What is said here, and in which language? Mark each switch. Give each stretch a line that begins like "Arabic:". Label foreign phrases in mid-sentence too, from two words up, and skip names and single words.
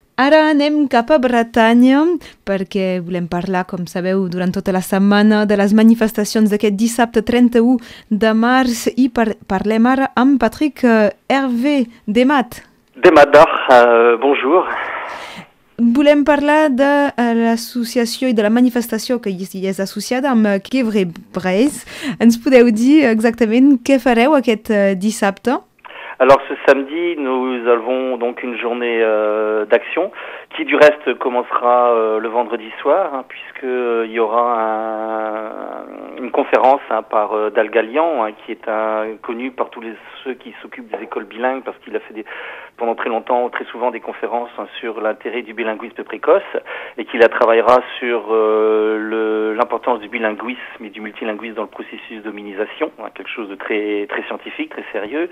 Catalan: Ara anem cap a Bretanya perquè volem parlar, com sabeu, durant tota la setmana de les manifestacions d'aquest dissabte 31 de març i parlem ara amb Patrick Hervé Demat.
French: Demat d'Or, bonjour.
Catalan: Volem parlar de l'associació i de la manifestació que hi és associada amb Quevre-Breizh. Ens podeu dir exactament què fareu aquest dissabte?
French: Alors ce samedi, nous avons donc une journée d'action qui du reste commencera le vendredi soir, puisqu'il y aura une conférence par Dal Gallian, qui est connu par tous ceux qui s'occupent des écoles bilingues, parce qu'il a fait pendant très longtemps, très souvent des conférences sur l'intérêt du bilinguisme précoce, et qu'il travaillera sur l'importance du bilinguisme et du multilinguisme dans le processus d'hominisation, quelque chose de très très scientifique, très sérieux.